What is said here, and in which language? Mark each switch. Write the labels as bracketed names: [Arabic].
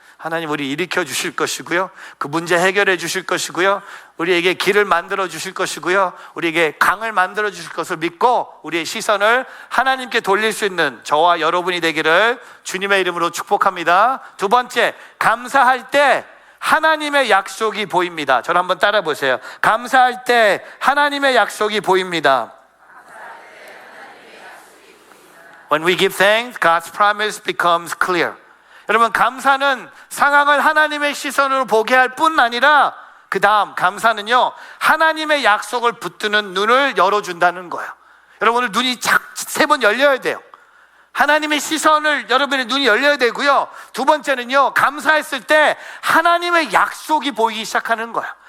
[Korean] 하나님 우리 일으켜 주실 것이고요, 그 문제 해결해 주실 것이고요, 우리에게 길을 만들어 주실 것이고요, 우리에게 강을 만들어 주실 것을 믿고 우리의 시선을 하나님께 돌릴 수 있는 저와 여러분이 되기를 주님의 이름으로 축복합니다. 두 번째, 감사할 때 하나님의 약속이 보입니다. 저를 한번 따라 보세요. 감사할 때 하나님의 약속이 보입니다. [English] When we give thanks, God's promise becomes clear. [Korean] 여러분, 감사는 상황을 하나님의 시선으로 보게 할 뿐 아니라 그 다음 감사는요 하나님의 약속을 붙드는 눈을 열어준다는 거예요. 여러분, 오늘 눈이 세 번 열려야 돼요. 하나님의 시선을 여러분의 눈이 열려야 되고요, 두 번째는요 감사했을 때 하나님의 약속이 보이기 시작하는 거예요.